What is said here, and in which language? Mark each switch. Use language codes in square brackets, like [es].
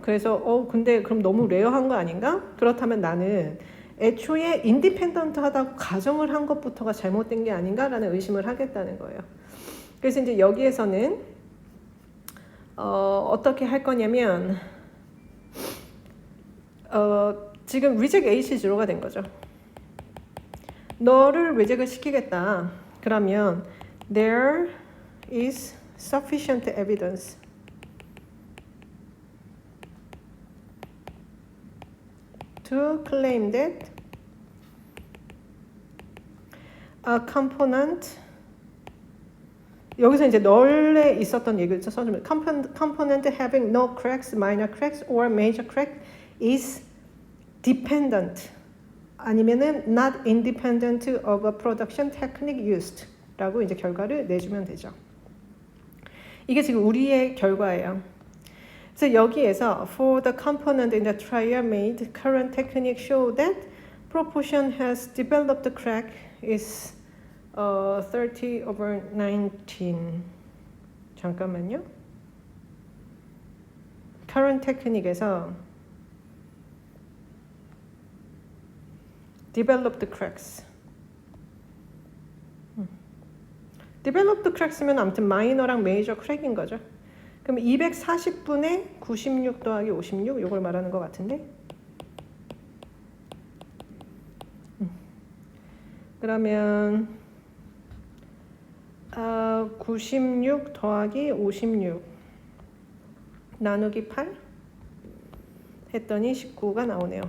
[ko] 그래서 근데 그럼 너무 레어한 거 아닌가? 그렇다면 나는 애초에 인디펜던트하다고 가정을 한 것부터가 잘못된 게 아닌가라는 의심을 하겠다는 거예요. 그래서 이제 여기에서는 어떻게 할 거냐면 지금 reject H 제로가 된 거죠. 너를 reject을 시키겠다. [en] 그러면 there is sufficient evidence to claim that a component, [ko] 여기서 이제 널에 있었던 얘기를 써주면 [en] component having no cracks, minor cracks or major crack is dependent [ko] 아니면은 [en] not independent of a production technique used [ko] 라고 이제 결과를 내주면 되죠. 이게 지금 우리의 결과예요. 그래서 여기에서 [en] for the component in the trial made, current technique show that proportion has developed crack is 30/19. [ko] 잠깐만요. [en] current technique에서 developed cracks. developed cracks [ko] 면 아무튼 마이너랑 메이저 크랙인 거죠. 그럼 240분의 96 더하기 56 이걸 말하는 것 같은데. 그러면 96 더하기 56 나누기 8 했더니 19가 나오네요.